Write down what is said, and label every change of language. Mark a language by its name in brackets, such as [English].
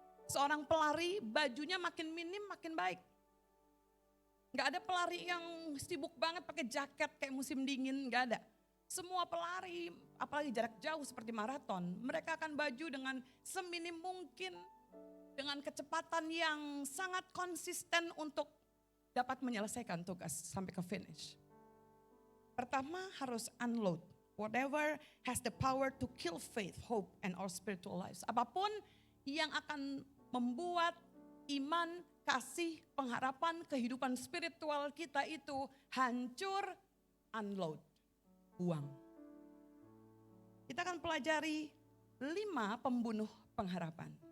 [Indonesian] Seorang pelari bajunya makin minim makin baik. Gak ada pelari yang sibuk banget pakai jaket kayak musim dingin, gak ada. Semua pelari, apalagi jarak jauh seperti maraton, mereka akan baju dengan seminim mungkin, dengan kecepatan yang sangat konsisten untuk dapat menyelesaikan tugas sampai ke finish. Pertama harus unload, [English] whatever has the power to kill faith, hope, and our spiritual lives. [Indonesian] Apapun yang akan membuat iman, kasih, pengharapan, kehidupan spiritual kita itu hancur, unload. Buang. Kita akan pelajari 5 pembunuh pengharapan.